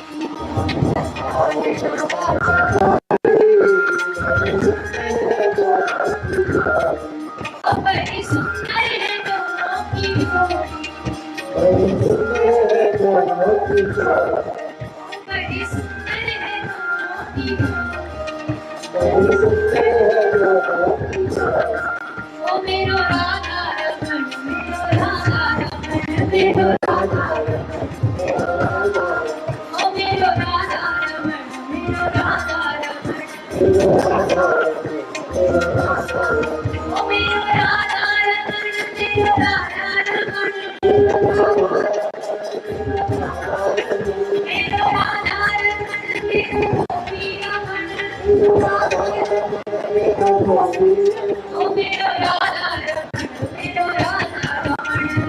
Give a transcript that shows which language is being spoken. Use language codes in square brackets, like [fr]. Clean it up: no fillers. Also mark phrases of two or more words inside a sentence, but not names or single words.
[hi] बड़ी सुंदर है दोनों की जोड़ी। बड़ी सुंदर है दोनों की जोड़ी। [ne] ओ मेरो राधा रमण, मेरो राधा रमण, मेरो राधा रमण, ओ मेरो राधा रमण, मेरो राधा रमण, ओ मेरो राधा रमण, मेरो राधा रमण, मेरो राधा रमण, मेरो गोपी रमण, ओ मेरो राधा रमण, मेरो राधा रमण,